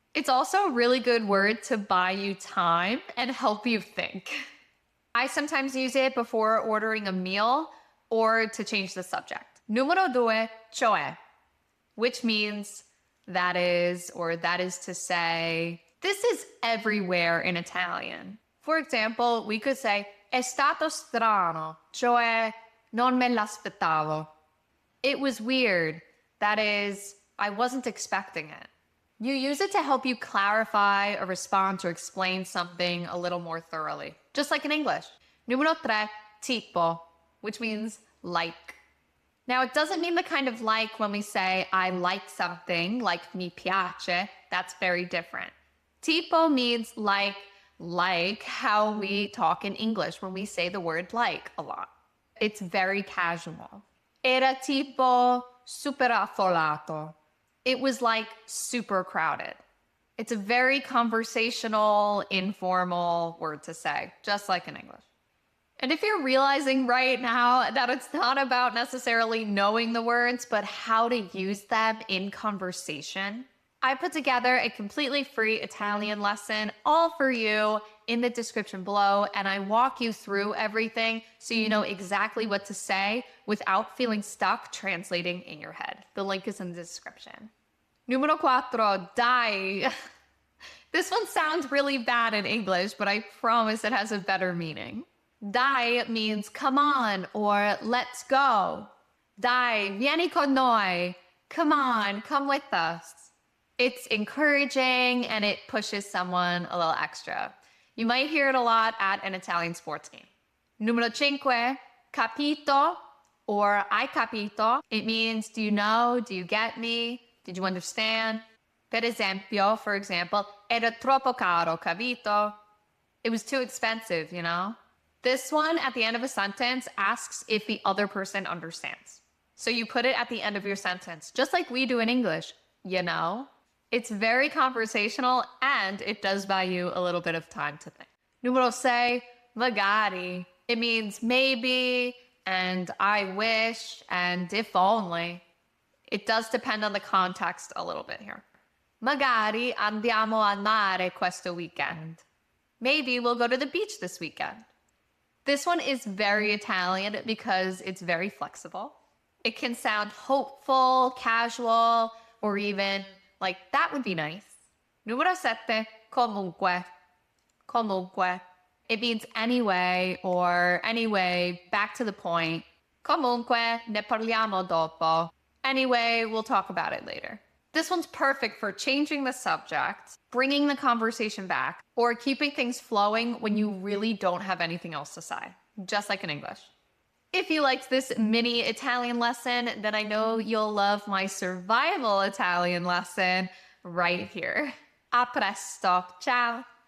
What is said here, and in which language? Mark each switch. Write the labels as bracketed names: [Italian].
[English] It's also a really good word to buy you time and help you think. I sometimes use it before ordering a meal or to change the subject. [Italian] Numero due, cioè, [English] which means that is, or that is to say. This is everywhere in Italian. For example, we could say, [Italian] è stato strano, cioè non me l'aspettavo. [English] It was weird, that is, I wasn't expecting it. You use it to help you clarify a response or explain something a little more thoroughly, just like in English. [Italian] Numero 3, tipo, [English] which means like. Now, it doesn't mean the kind of like when we say, I like something, like [Italian] mi piace. [English] That's very different. Tipo means like how we talk in English when we say the word like a lot. It's very casual. [Italian] Era tipo super affollato. [English] It was like super crowded. It's a very conversational, informal word to say, just like in English. And if you're realizing right now that it's not about necessarily knowing the words, but how to use them in conversation, I put together a completely free Italian lesson all for you in the description below, and I walk you through everything so you know exactly what to say without feeling stuck translating in your head. The link is in the description. [Italian] Numero 4, dai. [English] This one sounds really bad in English, but I promise it has a better meaning. Dai means come on or let's go. [Italian] Dai, vieni con noi. [English] Come on, come with us. It's encouraging and it pushes someone a little extra. You might hear it a lot at an Italian sports game. [Italian] Numero 5, capito [English] or [Italian] hai capito. [English] It means do you know, do you get me, did you understand? [Italian] Per esempio, [English] for example, [Italian] era troppo caro, capito? [English] It was too expensive, you know? This one at the end of a sentence asks if the other person understands. So you put it at the end of your sentence, just like we do in English, you know? It's very conversational and it does buy you a little bit of time to think. [Italian] Numero 6, magari. [English] It means maybe and I wish and if only. It does depend on the context a little bit here. [Italian] Magari andiamo al mare questo weekend. [English] Maybe we'll go to the beach this weekend. This one is very Italian because it's very flexible. It can sound hopeful, casual, or even like, that would be nice. [Italian] Numero 7, comunque. Comunque. [English] It means anyway or anyway, back to the point. [Italian] Comunque, ne parliamo dopo. [English] Anyway, we'll talk about it later. This one's perfect for changing the subject, bringing the conversation back, or keeping things flowing when you really don't have anything else to say, just like in English. If you liked this mini Italian lesson, then I know you'll love my survival Italian lesson right here. [Italian] A presto. Ciao.